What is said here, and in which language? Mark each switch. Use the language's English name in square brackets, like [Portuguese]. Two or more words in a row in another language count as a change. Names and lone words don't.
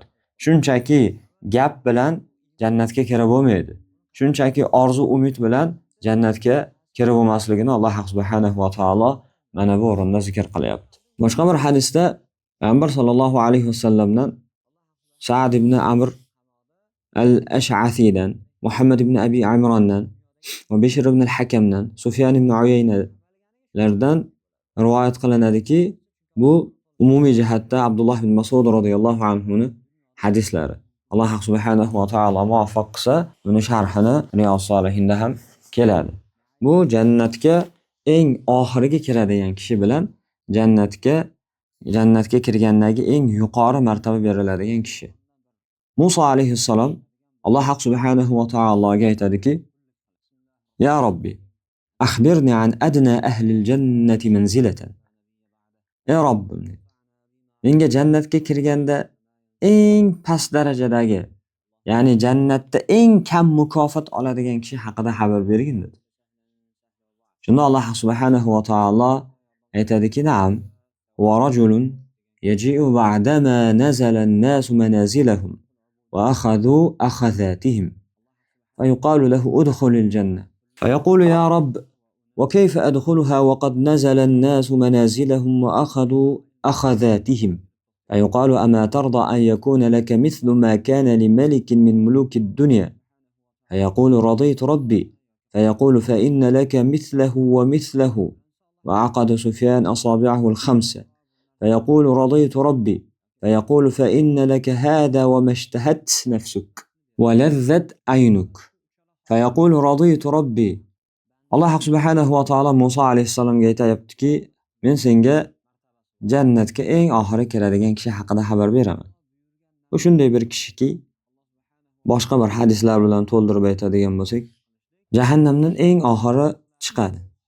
[Uzbek] Shunchaki gap bilan jannatga kira bo'lmaydi. Shunchaki orzu umid bilan jannatga kira bo'lmasligini Alloh subhanahu va taolo mana bu o'rinda zikr qilyapti. Boshqa bir hadisda Payg'ambar sollallohu alayhi vasallamdan Sa'd ibn Amr al-Ash'athidan, Muhammad ibn Abi Imrondan va Bishr ibn al-Hakamdan, Sufyan ibn Uyaynalardan rivoyat qilinadiki, bu umumiy jihatda Abdulloh ibn Mas'ud radhiyallohu anhu ning hadislari. Alloh subhanahu va taolo muvaffaq qilsa, buni sharhini Riyos solihinda ham keladi. Bu jannatga eng oxirgi kiradigan kishi bilan jannatga kirgandagi eng yuqori martaba beriladigan kishi. Musa alayhissalom Alloh subhanahu va taologa aytadiki, [Arabic] يا رب أخبرني عن أدنى أهل الجنة منزلة. [Uzbek] Ey Robbim, menga jannatga kirganda eng past darajadagi, ya'ni jannatda eng kam mukofot oladigan kishi haqida xabar bergin dedi. Shunda Alloh subhanahu va taolo aytadiki, [Arabic] "نعم ورجل يجيء بعد ما نزل الناس منازلهم وأخذوا أخذاتهم فيقال له ادخل الجنة." فيقول يا رب وكيف أدخلها وقد نزل الناس منازلهم وأخذوا أخذاتهم فيقال أما ترضى أن يكون لك مثل ما كان لملك من ملوك الدنيا فيقول رضيت ربي فيقول فإن لك مثله ومثله وعقد سفيان أصابعه الخمسة فيقول رضيت ربي فيقول فإن لك هذا وما اشتهت نفسك ولذت عينك فيقول رضيت ربي. [Uzbek] Alloh subhanahu va taolo Musa alayhissalomga aytayaptiki, men senga jannatga eng oxiri kiradigan kishi haqida xabar beraman. Bu shunday bir kishiki, boshqa bir hadislar bilan to'ldirib aytadigan bo'lsak, jahannamdan eng oxiri chiqadi.